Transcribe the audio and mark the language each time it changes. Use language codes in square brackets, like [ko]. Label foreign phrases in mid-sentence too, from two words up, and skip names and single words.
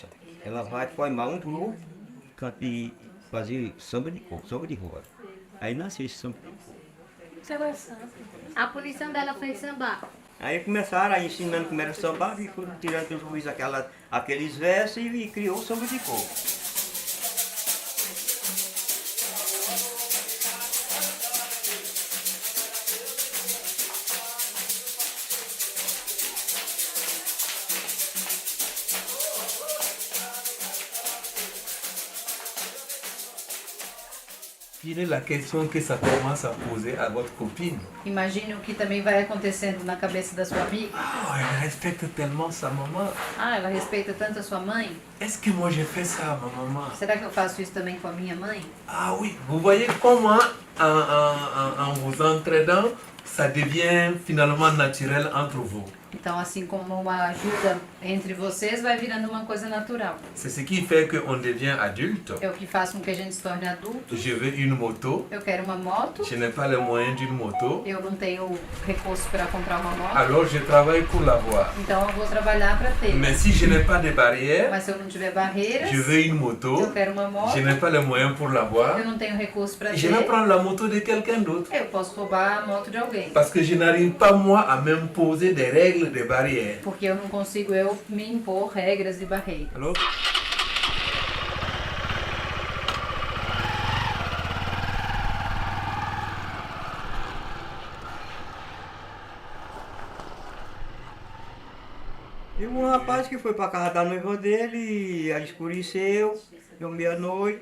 [pt] Ela vai formar um grupo e fazer samba de coco, samba de roda. Aí nasceu esse samba de coco. A punição dela foi sambar. Aí começaram a ensinando como era sambar e foram tirando do juiz aqueles versos e criou o samba de coco. [fr] Quelle est la question que ça commence à poser à votre copine? [pt] Imagine o que também vai acontecendo na cabeça da sua amiga. [fr] Oh, elle respecte tellement sa maman. [pt] Ah, ela respeita tanto a sua mãe. [fr] Est-ce que moi j'ai fait ça à ma maman? [pt] Será que eu faço isso também com a minha mãe? [fr] Ah oui, vous voyez comment en vous entraidant, ça devient finalement naturel entre vous. [pt] Então, assim como uma ajuda entre vocês, vai virando uma coisa natural. [fr] C'est ce qui fait qu'on devient adulte. [pt] É o que faz com que a gente se torne adulto. [fr] Je veux une moto. [pt] Eu quero uma moto. [fr] Je n'ai pas les moyens d'une moto. [pt] Eu não tenho recurso para comprar uma moto. [fr] Alors je travaille pour l'avoir. [pt] Então eu vou trabalhar para ter. [fr] Mais si je n'ai pas de barrières, [pt] mas se eu não tiver barreiras, [fr] je veux une moto. [pt] Eu quero uma moto. [fr] Je n'ai pas les moyens pour l'avoir. [pt] Eu não tenho recurso para ter. [fr] Je vais prendre la moto de quelqu'un d'autre. [pt] Eu posso roubar a moto de alguém. [fr] Parce que je n'arrive pas moi à m'imposer des règles de barrières. [pt] Porque eu não consigo me impor regras de barreira. [fr] Alors? [pt] E um rapaz que foi para casa da noiva dele, ela escureceu, deu meia-noite.